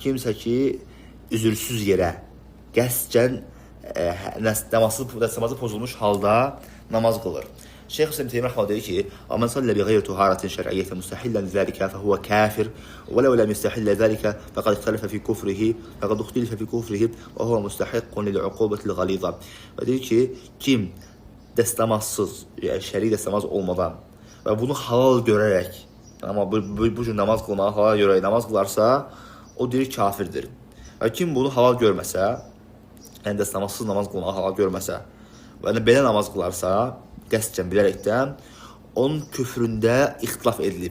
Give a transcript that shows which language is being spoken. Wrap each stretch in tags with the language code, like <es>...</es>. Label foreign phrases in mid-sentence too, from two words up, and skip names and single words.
<az>kimsə ki, üzürsüz yerə, qəsdən namazı pozulmuş halda namaz qılır. Şeyx Hüseyin Teymiyyə rəhməhullah deyir ki:</az> <ar>"من صلى بغير طهارة شرعية مستحلا لذلك فهو كافر ولو لم يستحل ذلك فقد اختلف في كفره فقد اختلف في كفره وهو مستحق للعقوبة غليظة."</ar> <az>Və deyir ki, kim dəstəmazsız, yəni şəri dəstəmaz olmadan və bunu halal görərək, amma bu cür namaz qılmağı halal görərək namaz qılarsa, o deyir kafirdir. Və kim bunu halal görməsə, yəni dəstəmazsız namaz qılmağı halal görməsə və belə namaz qılarsa, qəsdən bilərəkdən, onun küfründə ixtilaf edilib.</az>